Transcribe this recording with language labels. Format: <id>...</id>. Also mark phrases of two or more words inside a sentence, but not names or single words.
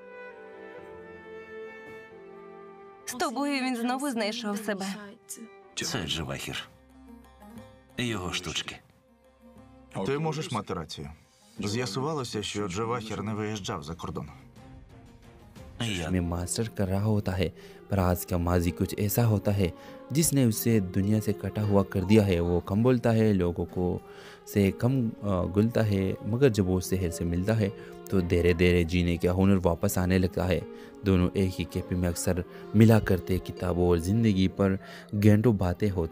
<uk>З тобою він знову знайшов себе. Це Джавахір. Його штучки. Ти можеш мати рацію. З'ясувалося, що Джавахір не виїжджав за кордон. Я</uk> <hi>में मास्टर कर रहा होता है पर आज का माजी कुछ ऐसा होता है जिसने उसे दुनिया से कटा हुआ कर दिया है। वो कम बोलता है, लोगों को से कम गुलता है, मगर जब वो शहर से मिलता है तो धीरे धीरे जीने का हुनर वापस आने लगता है। दोनों एक ही कैफे में अक्सर मिला करते, किताबों और ज़िंदगी पर घंटों बातें होते।</hi>